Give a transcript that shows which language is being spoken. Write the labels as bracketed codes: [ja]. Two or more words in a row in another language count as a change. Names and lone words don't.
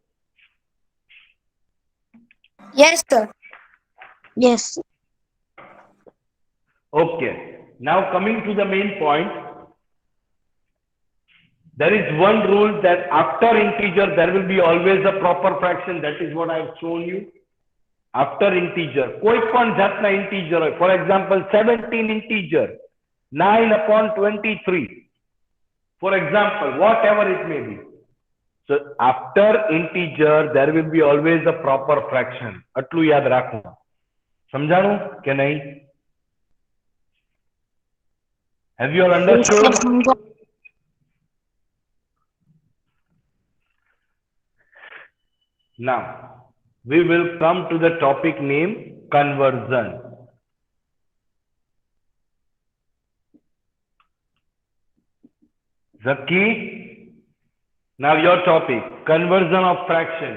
[en] Yes, sir. Yes. Okay. Now coming to the main point. There is one rule that after integer there will be always a proper fraction. That is what I have shown you. After integer, [gu] કોઈ પણ જાતના integer હોય. [en] For example, 17 integer, 9/23. For example, whatever it may be. So after integer, there will be always a proper fraction. [gu] આટલું યાદ રાખવું. સમજાણું કે નહીં? [en] Have you all understood? Now, we will come to the topic name conversion. Zaki, now your topic, conversion of fraction.